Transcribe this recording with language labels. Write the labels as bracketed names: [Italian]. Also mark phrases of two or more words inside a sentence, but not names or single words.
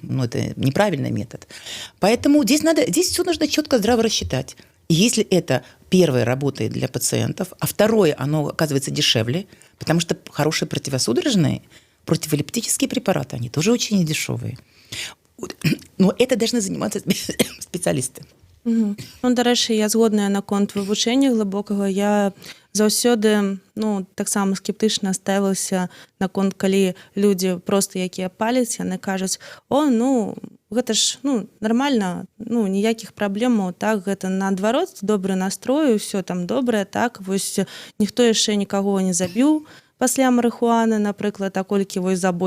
[Russian] Это неправильный метод. Поэтому здесь все нужно четко, здраво рассчитать. И если это первое работает для пациентов, а второе, оно оказывается дешевле, потому что хорошие противосудорожные, противоэпилептические препараты, они тоже очень дешевые. Но это должны заниматься специалисты. Мгм. [Belarusian] Ну, дарэчы, я згодная наконт вывучэння глыбокага. Я заўсёды таксама скептычна ставілася наконт, калі людзі проста якія паляць, яны кажуць: о, гэта ж нармальна, ніякіх праблемаў, так, гэта наадварот добры настрой, усё там добрае, так, вось ніхто яшчэ нікаго не забіў пасля марыхуаны, напрыклад, а колькі вось забойстваў.